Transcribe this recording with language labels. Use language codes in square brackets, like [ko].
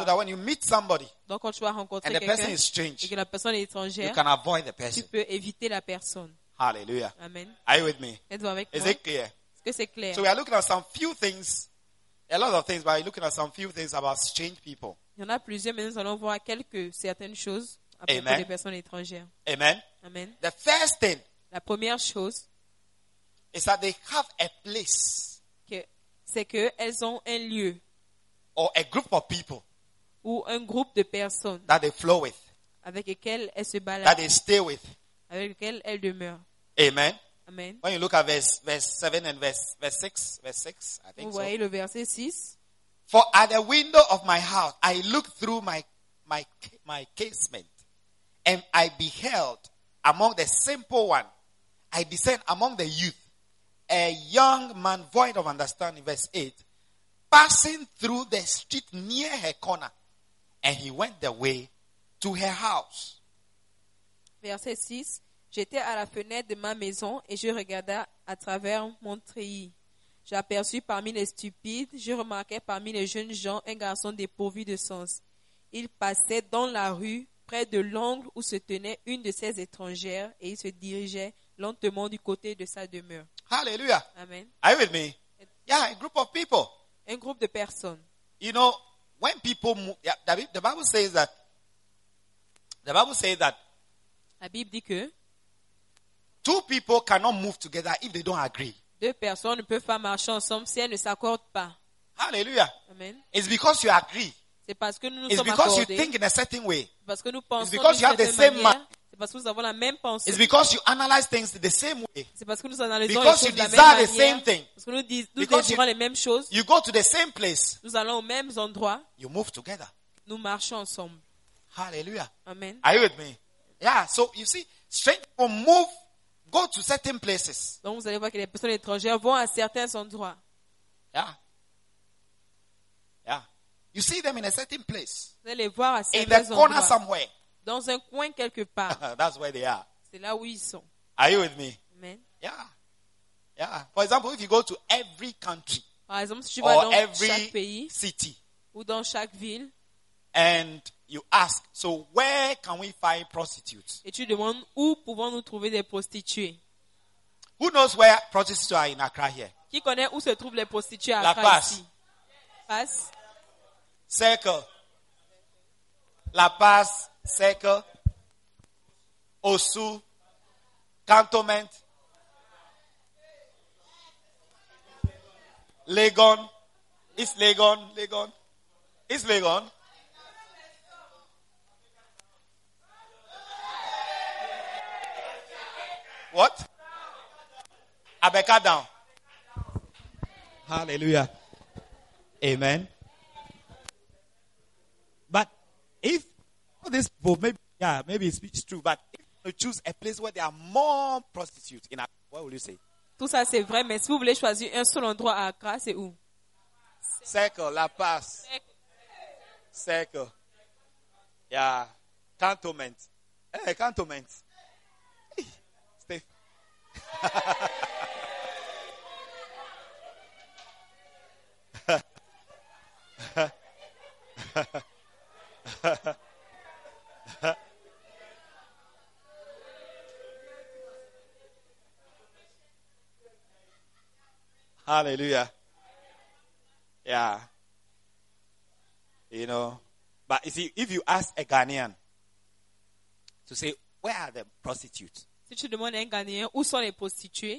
[en] So that when you meet somebody, [fr] donc quand tu vas rencontrer [en] and the [fr] quelqu'un, [en] person is strange, [fr] et que la personne est étrangère, [en] you can avoid the person. [fr] Tu peux éviter la personne. Hallelujah. Amen. [en] Are you with me? [fr] Êtes-vous avec [en] is [fr] moi? [en] It clear? [fr] Est-ce que c'est clair? [en] So we are looking at some few things, a lot of things, but we're looking at some few things about strange people. [fr] Il y en a plusieurs, mais nous allons voir quelques certaines choses à propos Amen. Des personnes étrangères. Amen. Amen. [en] The first thing. [fr] La première chose. [en] Is that they have a place. [fr] Que, c'est qu'elles ont un lieu. [en] Or a group of people. [fr] Ou un groupe de personnes. [en] That they flow with. [fr] Avec lesquelles elles se baladent. [en] That they stay with. [fr] Avec lesquelles elles demeurent. Amen. Amen. [en] When you look at verse 6, I think [fr] Vous [en] so. [fr] Vous voyez le verset 6. [en] For at the window of my house, I looked through my casement, and I beheld among the simple ones, I discerned among the youth, a young man void of understanding, verse 8, passing through the street near her corner, and he went the way to her house. [fr] Verset 6, j'étais à la fenêtre de ma maison et je regardais à travers mon treillis. J'aperçus parmi les stupides, je remarquais parmi les jeunes gens un garçon dépourvu de sens. Il passait dans la rue près de l'angle où se tenait une de ces étrangères et il se dirigeait lentement du côté de sa demeure. Hallelujah. Amen. [en] Are you with me? Yeah, a group of people. [fr] Un groupe de personnes. [en] You know, when people move, yeah, the Bible says that [fr] La Bible dit que [en] two people cannot move together if they don't agree. [fr] Deux personnes ne peuvent pas marcher ensemble si elles ne s'accordent pas. Hallelujah. Amen. [en] It's because you agree. [fr] C'est parce que nous nous [en] It's [fr] sommes accordés. [en] It's because you think in a certain way. [fr] Parce que nous pensons [en] It's because you have the same mind. [fr] Parce que nous avons la même pensée. [en] It's because you analyse things the same way. [fr] C'est parce que nous analysons [en] because [fr] les choses [en] you [fr] de la même manière. [en] The same thing. [fr] Parce que nous désirons les mêmes choses. [en] You go to the same place. [fr] Nous allons aux mêmes endroits. [en] You move together. [fr] Nous marchons ensemble. Hallelujah. Amen. [en] Are you with me? Yeah. So you see, strange people move, go to certain places. [fr] Donc vous allez voir que les personnes étrangères vont à certains endroits. [en] Yeah. Yeah. You see them in a certain place. [fr] Vous allez les voir à certains [en] in the [fr] endroits. [en] In a corner somewhere. [fr] Dans un coin quelque part. [en] That's where they are. [fr] C'est là où ils sont. [en] Are you with me? Amen. Yeah. Yeah. For example, if you go to every country. [fr] Par exemple, si tu [en] or [fr] vas dans [en] every [fr] chaque pays, [en] city. [fr] Ou dans chaque ville. [en] And you ask, so where can we find prostitutes? [fr] Et tu demandes, où pouvons-nous trouver des prostituées? [en] Who knows where prostitutes are in Accra here? [fr] Qui connaît où se trouvent les prostituées à La Accra Paz. Ici? Paz. [en] Circle. La Paz. Circle, Osu, Cantonment, Legon, it's Legon, Legon, it's Legon. What? Abeka down. Hallelujah. Amen. But if this book, maybe it's true, but if you choose a place where there are more prostitutes in Accra, what would you say? [fr] Tout ça c'est vrai, mais si vous voulez choisir un seul endroit à Accra, c'est où? [en] Circle, La Paz. Circle. Yeah. Cantonment. Hey, Cantonment. Stay. Hallelujah. Yeah. You know. But you see, if you ask a Ghanaian to say, where are the prostitutes? [fr] Si tu demandes à un Ghanéen où sont les prostituées,